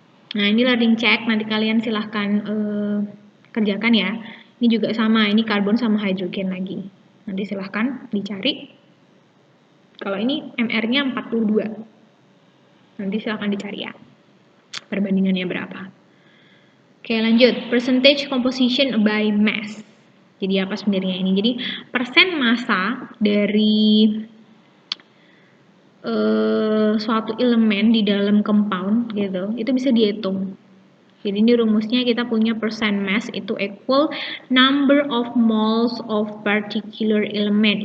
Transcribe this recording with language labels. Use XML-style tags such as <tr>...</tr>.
<id>Nah, ini learning check, nanti kalian silahkan kerjakan ya. Ini juga sama, ini karbon sama hidrogen lagi. Nanti silahkan dicari. Kalau ini MR-nya 42. Nanti silahkan dicari ya. Perbandingannya berapa. Oke, lanjut.</id> <en>Percentage composition by mass.</en> <id>Jadi apa sebenarnya ini? Jadi persen massa dari suatu elemen di dalam compound gitu, itu bisa dihitung. Jadi ini rumusnya kita punya percent mass itu</id> <en>equal number of moles of particular element.</en>